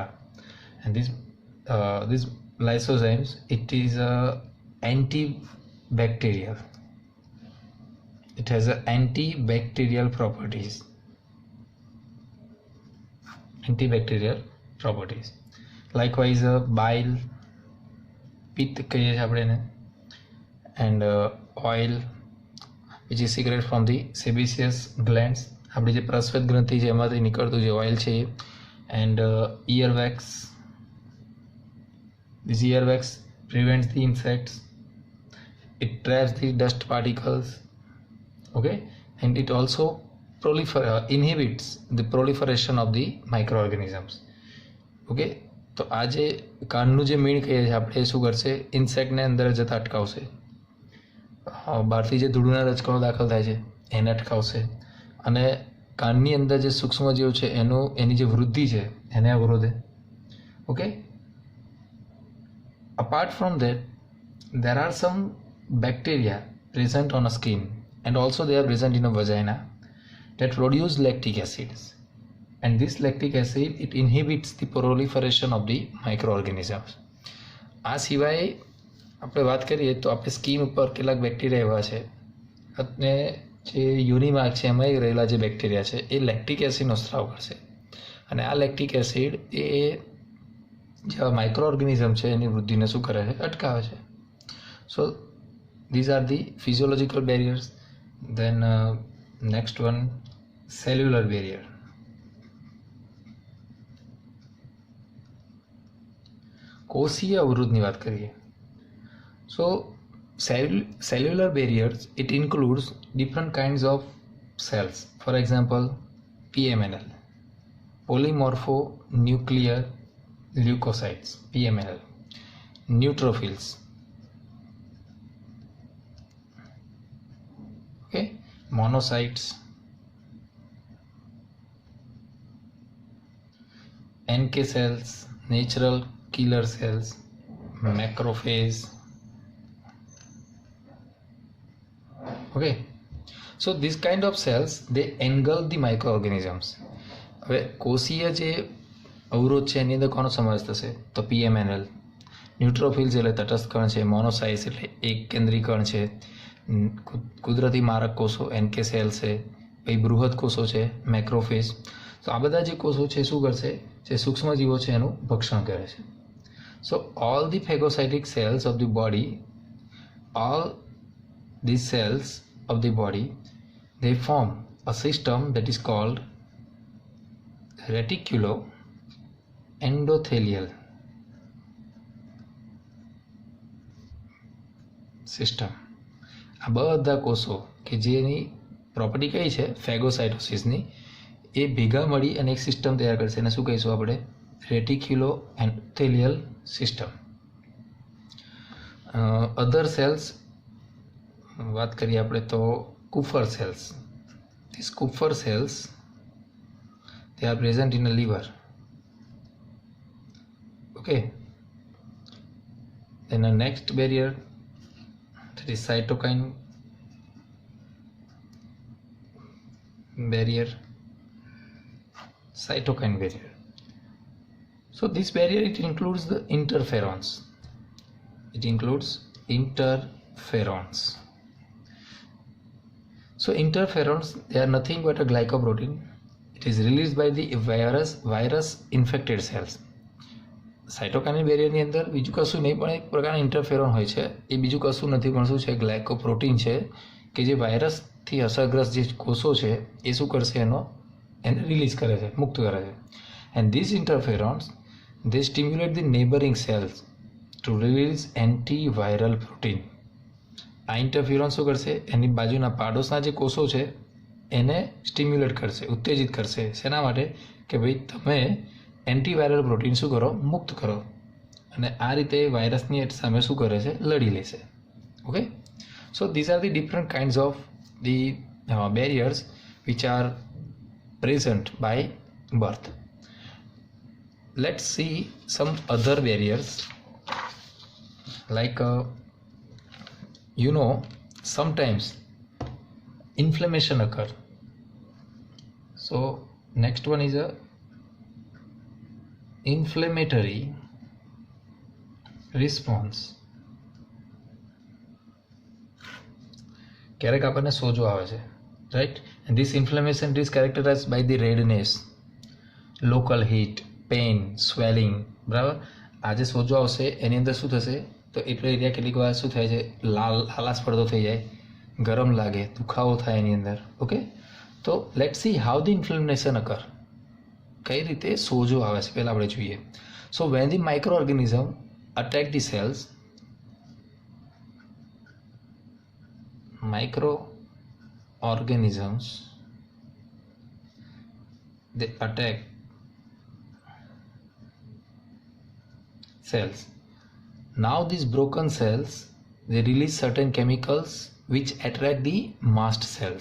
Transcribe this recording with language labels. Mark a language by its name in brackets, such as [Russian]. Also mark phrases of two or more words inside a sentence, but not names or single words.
[English] And these lysozymes, it is antibacterial. It has antibacterial properties. Likewise bile, [Gujarati] પિત્ત કહીએ છીએ આપણે એને, [English] and oil which is secreted from the sebaceous glands. [Gujarati] આપણી જે પ્રસ્વેદ ગ્રંથિ છે એમાંથી નીકળતું જે ઓઇલ છે એ. [English] And earwax, this earwax prevents the insects, it traps the dust particles, okay, and it also inhibits the proliferation of the microorganisms. [Gujarati] okay, તો આ જે કાનનું જે મીણ કહીએ છીએ આપણે, એ શું કરશે, ઇન્સેક્ટને અંદર જતા અટકાવશે. બહારથી જે ધૂળના રજકણો દાખલ થાય છે એને અટકાવશે, અને કાનની અંદર જે સૂક્ષ્મજીવો છે એની જે વૃદ્ધિ છે એને અવરોધે. ઓકે, [English] apart from that, there are some bacteria present on a skin, and also they are present in a vagina, that produce lactic acids. And this lactic acid, it inhibits the proliferation of the microorganisms. [Gujarati] આ સિવાય આપણે વાત કરીએ તો આપણે સ્કિન ઉપર કેટલાક બેક્ટેરિયા એવા છે, અને જે યોની માર્ગ છે એમાં રહેલા જે બેક્ટેરિયા છે એ [English] lactic acidનો [Gujarati] સ્ત્રાવ કરશે, અને આ [English] lactic acid [Gujarati] એ જેવા [English] micro organism [Gujarati] છે એની વૃદ્ધિને શું કરે છે, અટકાવે છે. [English] સો these are the physiological barriers. Then next one, cellular barrier. [Gujarati] કોષીય અવરોધની વાત કરીએ. [English] So cellular barriers, it includes different kinds of cells. For example, PMNL, polymorphonuclear leukocytes, PMNL, neutrophils, okay, monocytes, NK cells, natural killer cells, macrophage. Okay, so this kind of cells, they engulf the microorganisms. [Gujarati] હવે કોષીય જે અવરોધ છે એની અંદર કોનો સમાવેશ થશે, તો PMNL, ન્યુટ્રોફિલ્સ એટલે તટસ્થ કણ છે, મોનોસાઇટ્સ એટલે એક કેન્દ્રી કણ છે, કુદરતી મારક કોષો [English] NK cell [Gujarati] છે, પછી બૃહદ કોષો છે મેક્રોફેજ. તો આ બધા જે કોષો છે શું કરશે, જે સૂક્ષ્મજીવો છે એનું ભક્ષણ કરે છે. [English] So all the phagocytic cells of the body, all these cells of the body, they form a system that is called reticuloendothelial system. [Gujarati] આ બધા કોષો કે જેની પ્રોપર્ટી કઈ છે ફેગોસાઇટોસિસની, એ ભેગા મળી અને એક સિસ્ટમ તૈયાર કરશે, એને શું કહીશું આપણે, [English] reticuloendothelial system. other cells [Gujarati] વાત કરીએ આપણે તો [English] Kupffer cells. this Kupffer cells, they are present in the liver. Okay, then the next barrier, that is cytokine barrier. So this barrier, it includes the interferons. So interferons, they are nothing but a glycoprotein. It is released by the virus infected cells. cytokine barrierની [Gujarati] અંદર બીજું કશું નહીં પણ એક પ્રકારના ઇન્ટરફેરોન હોય છે. એ બીજું કશું નથી પણ શું છે, ગ્લાયકોપ્રોટીન છે કે જે વાયરસથી અસરગ્રસ્ત જે કોષો છે એ શું કરશે, એને રિલીઝ કરે છે, મુક્ત કરે છે. [English] and these interferons, they stimulate the neighboring cells to release antiviral protein. [Gujarati] આ ઇન્ટરફ્યુરોન શું કરશે, એની બાજુના પાડોશના જે કોષો છે એને સ્ટિમ્યુલેટ કરશે, ઉત્તેજિત કરશે. શેના માટે? કે ભાઈ તમે [English] antiviral protein [Gujarati] શું કરો, મુક્ત કરો, અને આ રીતે વાયરસની સામે શું કરે છે, લડી લેશે. [English] okay, so these are the different kinds of the barriers which are present by birth. Let's see some other barriers, like sometimes inflammation occur. So next one is a inflammatory response. [Gujarati] ક્યારેક આપણને સોજો આવે છે, right? [English] And this inflammation is characterized by the redness, local heat, pain, swelling. [Gujarati] બરાબર, આ જે સોજો આવશે એની અંદર શું થશે, તો એટલો એરિયા કેટલીક વાર શું થાય છે, લાલાશ પડતો થઈ જાય, ગરમ લાગે, દુખાવો થાય એની અંદર. ઓકે, તો [English] let see how the inflammation occur, [Gujarati] કઈ રીતે સોજો આવે છે પહેલાં આપણે જોઈએ. [English] so when the micro organism attack the cells, microorganisms, they attack cells. Now these broken cells, they release certain chemicals which attract the mast cells.